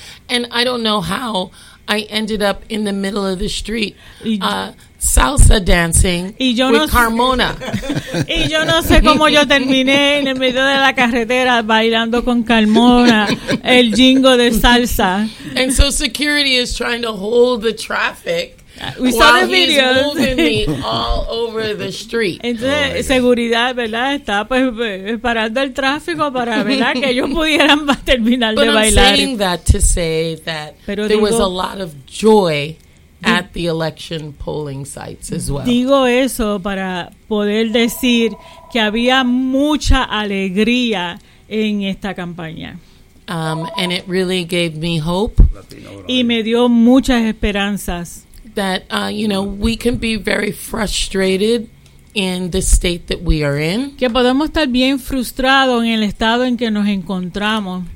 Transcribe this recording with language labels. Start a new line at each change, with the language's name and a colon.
English: And I don't know how I ended up in the middle of the street salsa dancing with Carmona.
Spanish: Y yo no sé cómo yo terminé en el medio de la carretera bailando con Carmona el jingo de salsa.
English: And so security is trying to hold the traffic. We saw the video. All over the street.
Spanish: Entonces, seguridad, ¿verdad? Está pues parando el tráfico para, ¿verdad? Que ellos pudieran terminar
English: But
Spanish: de bailar.
English: I'm saying that to say that Pero there digo, was a lot of joy at the election polling sites as well.
Spanish: Digo eso para poder decir que había mucha alegría en esta campaña.
English: And it really gave me hope.
Spanish: Y me dio muchas esperanzas.
English: That, you know, we can be very frustrated in the state that we are in.
Spanish: Que podemos estar bien frustrados en el estado en que nos encontramos.